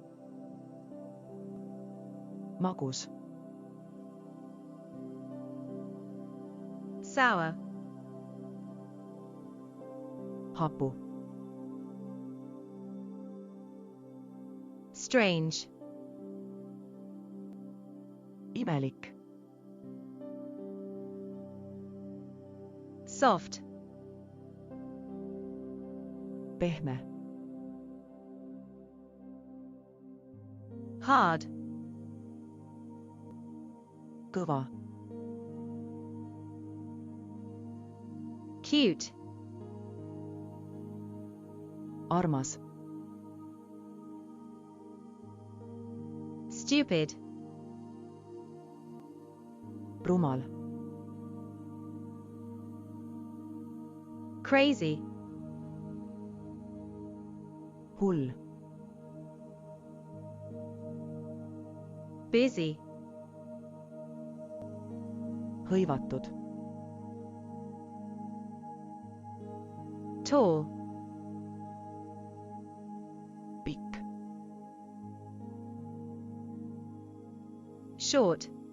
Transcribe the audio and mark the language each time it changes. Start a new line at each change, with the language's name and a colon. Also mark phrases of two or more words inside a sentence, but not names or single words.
Estonian: magus,
English: Sour.
Estonian: hapu,
English: Strange.
Estonian: imelik,
English: soft,
Estonian: pehme,
English: hard,
Estonian: kõva,
English: cute,
Estonian: armas,
English: stupid,
Estonian: rumal,
English: crazy,
Estonian: hull,
English: busy,
Estonian: hõivatud,
English: tall,
Estonian: pikk,
English: short,